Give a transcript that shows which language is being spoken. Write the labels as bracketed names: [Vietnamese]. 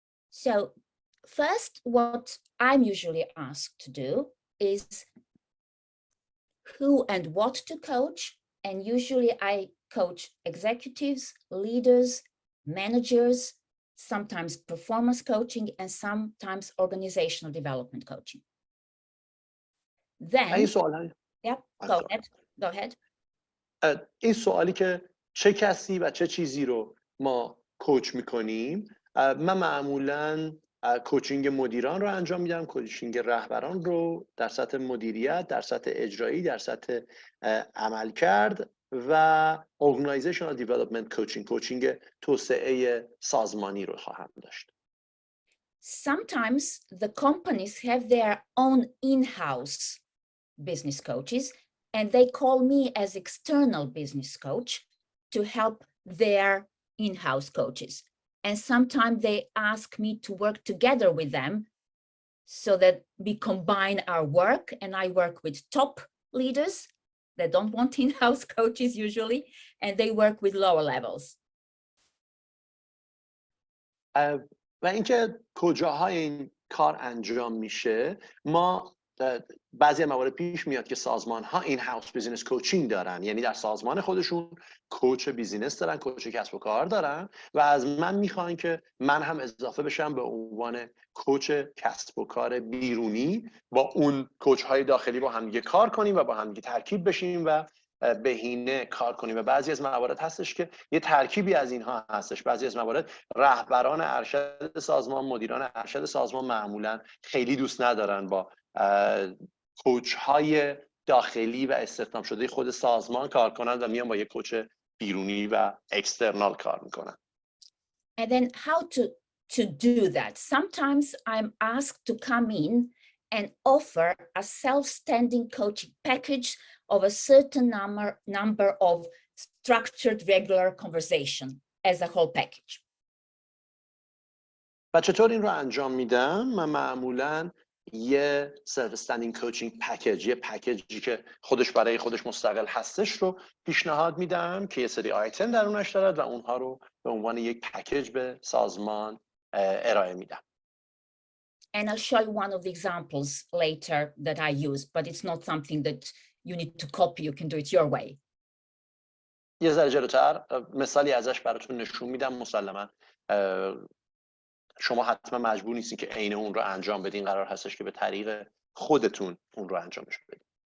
[English] So first, what I'm usually asked to do is who and what to coach. And usually I coach executives, leaders, managers, sometimes performance coaching, and sometimes organizational development coaching. Then, yeah, go ahead. [Persian] این سوالی که چه کسی و چه چیزی رو ما کوچ میکنیم، من معمولاً کوچینگ مدیران رو انجام میدم، کوچینگ رهبران رو در سطح مدیریت، در سطح اجرایی، در سطح عملکرد و organizational development کوچینگ توسعه سازمانی رو خواهم داشت. [English] Sometimes the companies have their own in-house business coaches and they call me as external business coach to help their in-house coaches. And sometimes they ask me to work together with them so that we combine our work, and I work with top leaders that don't want in-house coaches usually, and they work with lower levels. [Persian] و اینکه کجاهای این کار انجام میشه، ما بعضی موارد پیش میاد که سازمان ها این هاوس بیزینس کوچینگ دارن، یعنی در سازمان خودشون کوچ بیزینس دارن، کوچ کسب و کار دارن و از من میخوان که من هم اضافه بشم به عنوان کوچ کسب و کار بیرونی، با اون کوچ های داخلی با هم دیگه کار کنیم و با هم دیگه ترکیب بشیم و بهینه کار کنیم. و بعضی از موارد هستش که یه ترکیبی از اینها هستش. بعضی از موارد رهبران ارشد سازمان، مدیران ارشد سازمان معمولا خیلی دوست ندارن با کوچ های داخلی و استخدام شده خود سازمان کار کنن و میان با یه کوچ بیرونی و اکسترنال کار میکنن. [English] And then how to do that? Sometimes I'm asked to come in and offer a self-standing coaching package of a certain number of structured regular conversation as a whole package. [Persian] و چطور این رو انجام میدم؟ من معمولاً یه سلف استندینگ کوچینگ پکیج، یه پکیجی که خودش برای خودش مستقل هستش رو پیشنهاد میدم که یه سری آیتم درونش دارد و اونها رو به عنوان یک پکیج به سازمان ارائه میدم. [English] And I'll show you one of the examples later that I use, but it's not something that you need to copy. You can do it your way. [Persian] یه ذره جلوتر مثالی ازش براتون نشون میدم. مسلماً شما حتما مجبور نیستین که عین اون رو انجام بدین، قرار هستش که به طریق خودتون اون رو انجامش بدین.